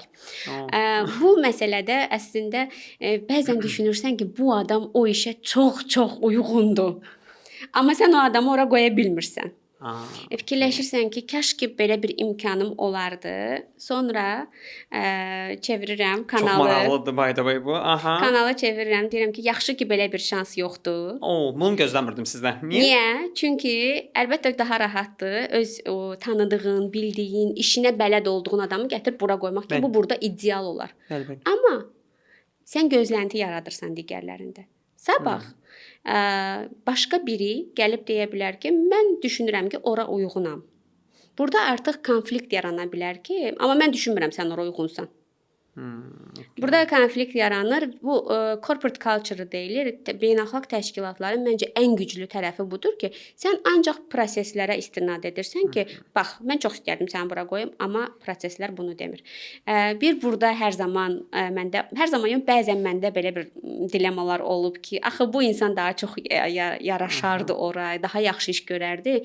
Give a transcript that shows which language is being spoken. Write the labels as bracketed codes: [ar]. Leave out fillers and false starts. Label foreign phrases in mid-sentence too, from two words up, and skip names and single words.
[az] Bu məsələdə əslində bəzən düşünürsən ki, bu adam o işə çox uyğundur. Amma sən o adamı ora qoya bilmirsən. Fikirləşirsən ki, kaş ki belə bir imkanım olardı. Sonra çevirirəm kanalı. Çox maraqlıdır [en] by the way [az] bu. Kanalı çevirirəm, deyirəm ki, yaxşı ki belə bir şans yoxdur. Bunu gözləmirdim sizdən. Niyə? Çünki əlbəttə daha rahatdır. Öz o tanıdığın, bildiyin, işinə bələd olduğun adamı gətirib bura qoymaq ki, bu burada ideal olar. Amma sən gözlənti yaradırsan digərlərində. Sabah başqa biri gəlib deyə bilər ki, mən düşünürəm ki, ora uyğunam. Burada artıq konflikt yarana bilər ki, amma mən düşünmürəm sən ora uyğunsan. Burada konflikt yaranır. Bu [en] corporate culture [az] deyilir. Beynəlxalq təşkilatların məncə ən güclü tərəfi budur ki, sən ancaq proseslərə istinad edirsən ki, bax, mən çox istərdim səni bura qoyum, amma proseslər bunu demir. Bir burada hər zaman yox, bəzən məndə belə bir dilemmalar olub ki, axı bu insan daha çox yaraşardı ora, daha yaxşı iş görərdi.